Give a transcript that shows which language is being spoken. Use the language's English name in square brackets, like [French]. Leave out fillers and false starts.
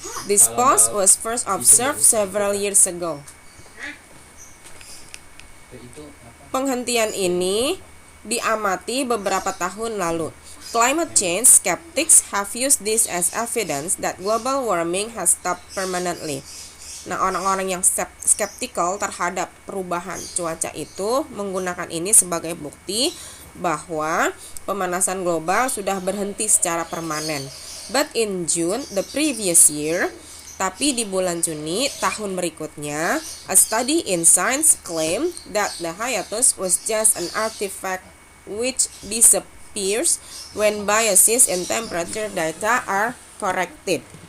[English] This pause was first observed several years ago. [Indonesian] Penghentian ini diamati beberapa tahun lalu. [English] Climate change skeptics have used this as evidence that global warming has stopped permanently. [Indonesian] Nah, orang-orang yang skeptikal terhadap perubahan cuaca itu menggunakan ini sebagai bukti bahwa pemanasan global sudah berhenti secara permanen. [English] But in June the previous year, [Indonesian] tapi di bulan Juni tahun berikutnya, [English] a study in Science claimed that the hiatus was just an artifact which disappears when biases in temperature data are corrected.